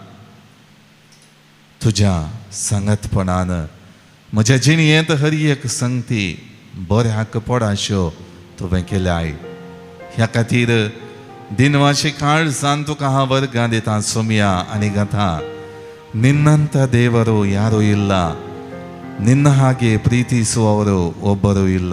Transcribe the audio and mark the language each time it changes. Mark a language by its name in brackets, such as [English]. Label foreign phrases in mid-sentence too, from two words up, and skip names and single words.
[Konkani] तुज्या सांगतपणान म्हज्या जिणयेंत हर एक संगती बऱ्याक पडाश्यो तुवें केल्याय. ह्या खातीर दिनवाशी काळजान तुका हांव वर्गां दिता सोमया आनी गाता. [Kannada] ನಿನ್ನಂಥ ದೇವರು ಯಾರೂ ಇಲ್ಲ, ನಿನ್ನ ಹಾಗೆ ಪ್ರೀತಿಸುವವರು ಒಬ್ಬರೂ ಇಲ್ಲ.